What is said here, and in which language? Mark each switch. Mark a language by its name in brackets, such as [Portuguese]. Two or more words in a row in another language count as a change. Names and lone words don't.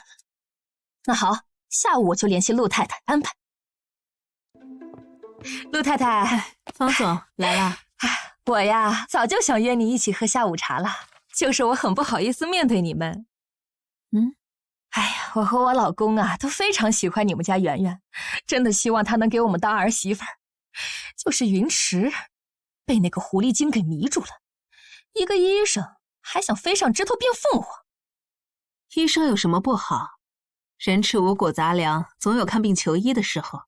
[Chinese] 那好，下午我就聯繫陸太太安排。陸太太，方總來了。我呀，早就想約你一起喝下午茶了，就是我很不好意思面对你们。哎呀，我和我老公啊都非常喜歡你們家圓圓，真的希望她能給我們當兒媳婦兒。就是雲池被那個狐狸精給迷住了，一個醫生還想飛上枝頭變鳳凰。醫生有什麼不好？人吃五穀雜糧，總有看病求醫的時候。